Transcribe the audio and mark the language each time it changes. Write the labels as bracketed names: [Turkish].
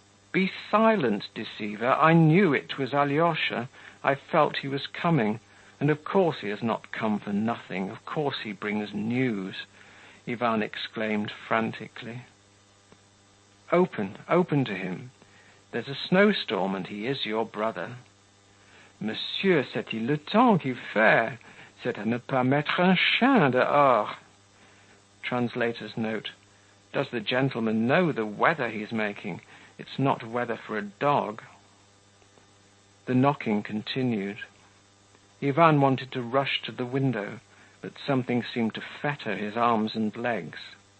[English] "Be silent, deceiver. I knew it was Alyosha. I felt he was coming, and of course he has not come for nothing. Of course he brings news," Yvonne exclaimed frantically. Open to him. There's a snowstorm, and he is your brother." [French] "Monsieur, c'est-il le temps qu'il fait? C'est à ne pas mettre un chien dehors." [English] Translator's note. Does the gentleman know the weather he's making? It's not weather for a dog. The knocking continued. Yvonne wanted to rush to the window, but something seemed to fetter his arms and legs.